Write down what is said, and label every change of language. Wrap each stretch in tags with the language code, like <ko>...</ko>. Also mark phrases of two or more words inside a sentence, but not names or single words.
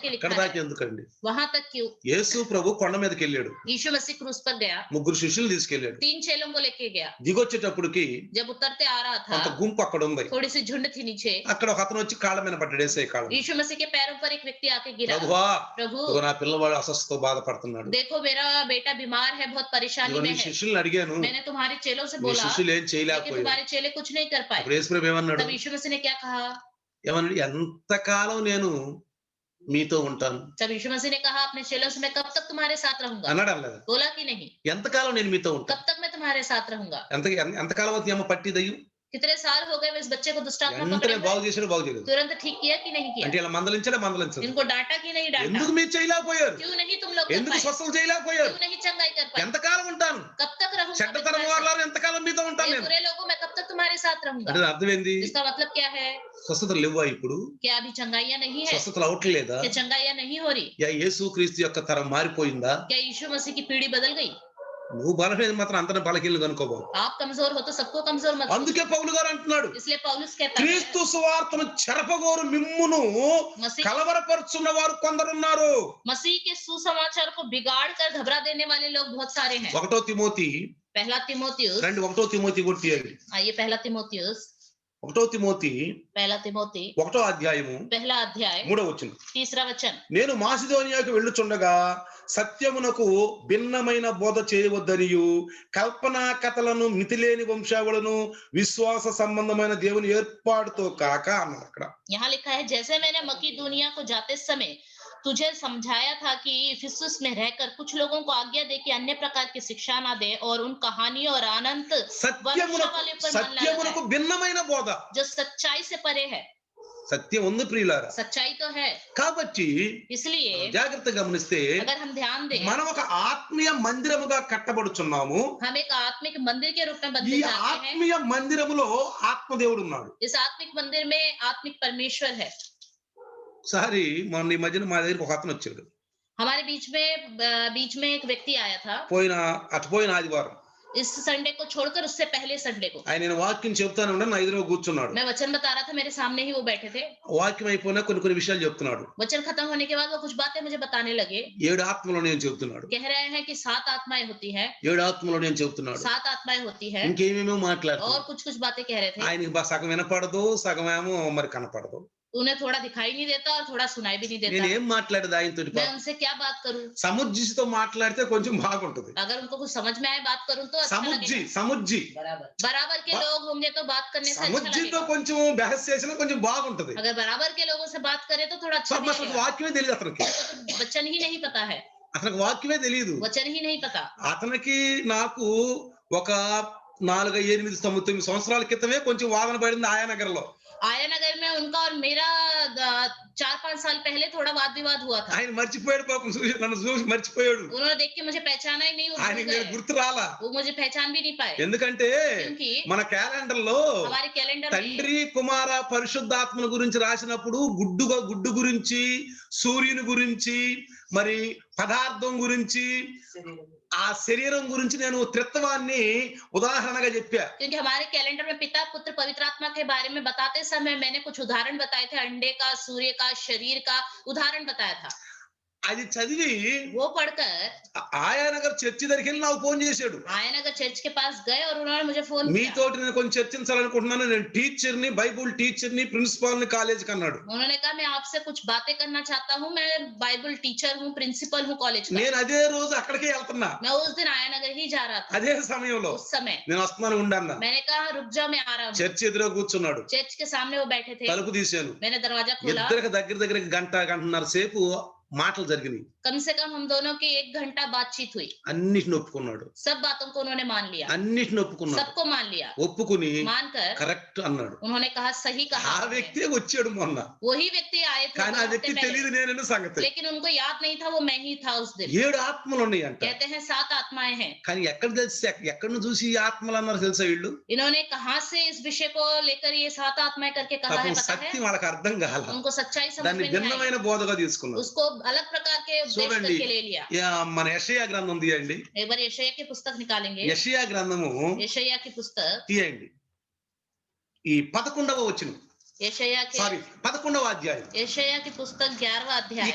<te>ఇక్కడ</te> <hi>लिखा</hi> <te>దాకా</te> <hi>है।</hi> <te>ఎందుకండి?</te> <hi>वहां तक क्यों?</hi> <te>యేసు ప్రభు కొండ మీదకి వెళ్ళాడు,</te> <hi>यीशु मसीह क्रूस पर गया,</hi> <te>ముగ్గురు శిష్యులు తీసుకెళ్ళాడు.</te> <hi>3 चेलों को लेके गया।</hi> <te>దిగొచ్చేటప్పటికి</te> <hi>जब उतरते आ रहा</hi> <te>కొంత</te> <hi>था,</hi> <te>గుంపు అక్కడ ఉంది.</te> <hi>थोड़ी सी झुंड थी नीचे।</hi> <te>అక్కడ ఒక అతను వచ్చి కాళ్ళ మీద పడ్డాడు, యేసయ్య కాళ్ళ మీద.</te> <hi>यीशु मसीह के पैरों पर एक व्यक्ति आके गिरा,</hi> <te>ప్రభువా,</te> <hi>प्रभु</hi> <te>ఇదిగో నా పిల్లవాడు అస్వస్థతో బాధపడుతున్నాడు,</te> <hi>देखो मेरा बेटा बीमार है, बहुत परेशानी</hi> <te>ఇదిగో</te> <hi>में</hi> <te>నీ</te> <hi>है।</hi> <te>శిష్యుల్ని అడిగాను,</te> <hi>मैंने तुम्हारे चेलों से</hi> <te>నీ</te> <hi>बोला,</hi> <te>శిష్యులు ఏం</te> <hi>लेकिन</hi> <te>చేయలేకపోయారు.</te> <hi>तुम्हारे चेले कुछ नहीं कर पाए।</hi> <te>అప్పుడు యేసు ప్రభు ఏమన్నాడు?</te> <hi>तब यीशु मसीह ने क्या कहा?</hi> <te>ఏమన్నాడు? ఎంతకాలం నేను మీతో ఉంటాను</te> <hi>तब यीशु मसीह ने कहा अपने चेलों से, मैं कब तक तुम्हारे साथ रहूंगा?</hi> <te>అన్నాడు. అనలేదు.</te> <hi>बोला कि नहीं,</hi> <te>ఎంతకాలం నేను మీతో ఉంటాను?</te> <hi>कब तक मैं तुम्हारे साथ रहूंगा?</hi> <te>ఎంతకాలం అవుతుంది అమ్మ పట్టి దయ్యం?</te> <hi>कितने साल हो गए इस बच्चे को दुष्टात्मा पकड़े</hi> <te>వెంటనే</te> <hi>हुए?</hi> <te>బాగు చేసాడు, బాగు చేయలేదు.</te> <hi>तुरंत ठीक किया कि नहीं किया?</hi> <te>అంటే ఇలా మందలించలే, మందలించదు.</te> <hi>इनको डांटा कि नहीं डांटा?</hi> <te>ఎందుకు మీరు చేయలేకపోయారు?</te> <hi>क्यों नहीं तुम लोग कर</hi> <te>ఎందుకు</te> <hi>पाए?</hi> <te>స్వస్థలు చేయలేకపోయారు?</te> <hi>क्यों नहीं चंगाई कर पाए?</hi> <te>ఎంతకాలం ఉంటాను?</te> <hi>कब तक रहूंगा मैं</hi> <te>చెడ్డతనం</te> <hi>तुम्हारे साथ?</hi> <te>వారు ఎంతకాలం మీతో ఉంటాను</te> <hi>ये</hi> <te>నేను?</te> <hi>बुरे लोगों मैं कब तक तुम्हारे साथ रहूंगा?</hi> <te>అంటే అర్థం ఏంది?</te> <hi>इसका मतलब क्या है?</hi> <te>స్వస్థతలు లేవా ఇప్పుడు?</te> <hi>क्या अभी चंगाइयां नहीं है?</hi> <te>స్వస్థతలు అవట్లేదా?</te> <hi>क्या चंगाइयां नहीं हो रही?</hi> <te>యా యేసు క్రీస్తు యొక్క తరం మారిపోయిందా?</te> <hi>क्या यीशु मसीह की पीढ़ी बदल गई?</hi> <te>నువ్వు బలహీన మాత్రం అందరిని బలహీనలు కనుకోబావు.</te> <hi>आप कमजोर हो तो सबको कमजोर मत</hi> <te>అందుకే పౌలు గారు అంటున్నాడు,</te> <hi>समझो। इसलिए पौलुस कहता है,</hi> <te>క్రీస్తు సువార్తను చెరపగోరు మిమ్మును</te> <hi>मसीह</hi> <te>కలవరపరుచున్న వారు కొందరున్నారు.</te> <hi>मसीह के सुसमाचार को बिगाड़ कर घबरा देने वाले लोग बहुत सारे हैं।</hi> <te>1 తిమోతి</te> <hi>पहला तिमोथियुस,</hi> <te>1 తిమోతి కూడా తీయండి.</te> <hi>आइए पहला तिमोथियुस,</hi> <te>1 తిమోతి</te> <hi>पहला तिमोथी</hi> <te>1వ అధ్యాయము</te> <hi>पहला अध्याय</hi> <te>3వ వచనం.</te> <hi>3रा वचन।</hi> <te>నేను మాసిదోనియాకు వెళ్ళుచుండగా సత్యమునకు భిన్నమైన బోధ చేయవద్దనియు కల్పనా కథలను మితిలేని వంశావళును విశ్వాస సంబంధమైన దేవుని ఏర్పాటుతో కాక అన్నారు. అక్కడ</te> <hi>यहाँ लिखा है, जैसे मैंने मकीदुनिया को जाते समय तुझे समझाया था कि इफिसुस में रहकर कुछ लोगों को आज्ञा दे कि अन्य प्रकार की शिक्षा ना दे और उन कहानियों और अनंत वंशावली पर मन ना</hi> <te>సత్యమునకు</te> <hi>लगाए,</hi> <te>భిన్నమైన బోధ.</te> <hi>जो सच्चाई से परे है.</hi> <te>సత్యం ఉంది ప్రియులారా.</te> <hi>सच्चाई तो है,</hi> <te>కాబట్టి</te> <hi>इसलिए</hi> <te>జాగ్రత్తగా గమనిస్తే</te> <hi>अगर हम ध्यान दें,</hi> <te>మనం ఒక ఆత్మీయ మందిరముగా కట్టబడుచున్నాము.</te> <hi>हम एक आत्मिक मंदिर के रूप में</hi> <te>ఈ</te> <hi>बनते जाते हैं.</hi> <te>ఆత్మీయ మందిరములో ఆత్మదేవుడు ఉన్నాడు.</te> <hi>इस आत्मिक मंदिर में आत्मिक परमेश्वर है.</hi> <te>ఒకసారి మొన్న ఈ మధ్యన మా దగ్గరికి ఒక అతను వచ్చాడు.</te> <hi>हमारे बीच में एक व्यक्ति आया था.</hi> <te>పోయిన ఆదివారం.</te> <hi>इस संडे को छोड़कर उससे पहले संडे को</hi> <te>ఆయన నేను వాక్యం చెప్తాను ఉండే నా ఎదురుగా కూర్చున్నాడు.</te> <hi>मैं वचन बता रहा था, मेरे सामने ही वो बैठे थे.</hi> <te>వాక్యం అయిపోయినా కొన్ని విషయాలు చెప్తున్నాడు.</te> <hi>वचन खत्म होने के बाद वो कुछ बातें मुझे बताने लगे.</hi> <te>7 ఆత్మలు నేను చెప్తున్నాడు.</te> <hi>कह रहे हैं कि 7 आत्माएं होती हैं.</hi> <te>7 ఆత్మలు నేను చెప్తున్నాడు.</te> <hi>7 आत्माएं होती हैं.</hi> <te>ఇంకేమేమో మాట్లాడుతున్నాడు.</te> <hi>और कुछ बातें कह रहे थे.</hi> <te>ఆయనకి సగం వినపడదు, సగం ఏమో మరి కనపడదు.</te> <hi>उन्हें थोड़ा दिखाई नहीं देता और थोड़ा सुनाई भी नहीं देता.</hi> <te>నేను ఏం మాట్లాడేది ఆయనతోటి?</te> <hi>मैं उनसे क्या बात करूं?</hi> <te>సముజ్జితో మాట్లాడితే కొంచెం బాగుంటది.</te> <hi>अगर उनको कुछ समझ में आए बात करूं तो अच्छा लगेगा.</hi> <te>సముజ్జి</te> <hi>बराबर के लोग होंगे तो बात करने से अच्छा</hi> <te>సముజ్జితో</te> <hi>लगेगा.</hi> <te>కొంచెం బహస్ చేసినా కొంచెం బాగుంటది.</te> <hi>अगर बराबर के लोगों से बात करें तो थोड़ा अच्छा भी</hi> <te>అసలు</te> <hi>लगेगा.</hi> <te>వాక్యమే తెలియదు అతనికి.</te> <hi>वचन ही नहीं पता है.</hi> <te>అతనికి వాక్యమే తెలియదు.</te> <hi>वचन ही नहीं पता.</hi> <te>అతనికి నాకు ఒక 4, 8, 9 సంవత్సరాల క్రితమే కొంచెం వాదన పడింది ఆయానగర్ లో.</te> <hi>आया नगर में उनका और मेरा 4-5 साल पहले थोड़ा वाद विवाद हुआ था.</hi> <te>ఆయన మర్చిపోయాడు పాపం, నన్ను చూసి మర్చిపోయాడు.</te> <hi>उन्होंने देख के मुझे पहचाना ही नहीं.</hi> <te>ఆయనకి నేను గుర్తు రాలా.</te> <hi>वो मुझे पहचान भी नहीं पाए.</hi> <te>ఎందుకంటే</te> <hi>क्योंकि</hi> <te>మన క్యాలెండర్ లో</te> <hi>हमारे कैलेंडर में</hi> <te>తండ్రి కుమార పరిశుద్ధాత్మల గురించి రాసినప్పుడు గుడ్డు గురించి, సూర్యుని గురించి, మరి పదార్థం గురించి, ఆ శరీరం గురించి నేను త్రిత్వాన్ని ఉదాహరణగా చెప్పా.</te> <hi>क्योंकि हमारे कैलेंडर में पिता पुत्र पवित्र आत्मा के बारे में बताते समय मैंने कुछ उदाहरण बताए थे. अंडे का, सूर्य का, शरीर का उदाहरण बताया था.</hi> <te>అది చదివి</te> <hi>वो पढ़कर</hi> <te>ఆయానగర్ చర్చి దగ్గరికి వెళ్ళి నాకు ఫోన్ చేశాడు.</te> <hi>आया नगर चर्च के पास गए और उन्होंने मुझे फोन किया.</hi> <te>మీతోటి నేను కొంచెం చర్చించాలనుకుంటున్నాను. నేను టీచర్ని, బైబుల్ టీచర్ని, ప్రిన్సిపాల్ని కాలేజీకి అన్నాడు.</te> <hi>उन्होंने कहा मैं आपसे कुछ बातें करना चाहता हूँ. मैं बाइबल टीचर हूँ, प्रिंसिपल हूँ कॉलेज का.</hi> <te>నేను అదే రోజు అక్కడికే వెళ్తున్నా.</te> <hi>मैं उस दिन आया नगर ही जा रहा था.</hi> <te>అదే సమయంలో</te> <hi>उस समय</hi> <te>నేను వస్తున్నాను ఉండన్నా.</te> <hi>मैंने कहा रुक जाओ, मैं आ रहा हूँ.</hi> <te>చర్చి ఎదురుగా కూర్చున్నాడు.</te> <hi>चर्च के सामने वो बैठे थे.</hi> <te>తలుపు తీశాను.</te> <hi>मैंने दरवाजा खोला.</hi> <te>ఇద్దరికి దగ్గర గంటన్నర సేపు మాటలు జరిగినాయి.</te> <hi>कम से कम हम दोनों की 1 घंटा बातचीत हुई.</hi> <te>అన్నిటిని ఒప్పుకున్నాడు.</te> <hi>सब बातों को उन्होंने मान लिया.</hi> <te>అన్నిటిని ఒప్పుకున్నాడు.</te> <hi>सबको मान लिया.</hi> <te>ఒప్పుకుని</te> <hi>मानकर</hi> <te>కరెక్ట్ అన్నాడు.</te> <hi>उन्होंने कहा सही कहा.</hi> <te>ఆ వ్యక్తి వచ్చాడు మొన్న.</te> <hi>वही व्यक्ति आए थे</hi> <te>కానీ ఆ 2 వ్యక్తి</te> <hi>हफ्ते पहले.</hi> <te>తెలియదు నేనన్న సంగతి.</te> <hi>लेकिन उनको याद नहीं था वो मैं ही था उस दिन.</hi> <te>7 ఆత్మలు ఉన్నాయంట.</te> <hi>कहते हैं 7 आत्माएं हैं.</hi> <te>కానీ ఎక్కడిని చూసి ఈ ఆత్మలు అన్నారు తెలుసా వీళ్ళు?</te> <hi>इन्होंने कहां से इस विषय को लेकर ये 7 आत्माएं करके कहा है</hi> <te>పాపం</te> <hi>पता है?</hi> <te>సత్యం వాళ్ళకి అర్థం కాల.</te> <hi>उनको सच्चाई समझ</hi> <te>దాన్ని</te> <hi>में नहीं आई.</hi> <te>భిన్నమైన బోధగా తీసుకున్నారు.</te> <hi>उसको अलग प्रकार के उपदेश</hi> <te>చూడండి,</te> <hi>करके ले लिया.</hi> <te>మన యెషయా గ్రంథం తీయండి.</te> <hi>एक बार यशायाह की पुस्तक निकालेंगे.</hi> <te>యెషయా గ్రంథము</te> <hi>यशायाह की पुस्तक</hi> <te>తీయండి. ఈ 11వ వచనం,</te> <hi>यशायाह के</hi> <te>సారీ 11వ అధ్యాయం.</te> <hi>यशायाह की पुस्तक 11वां अध्याय.</hi>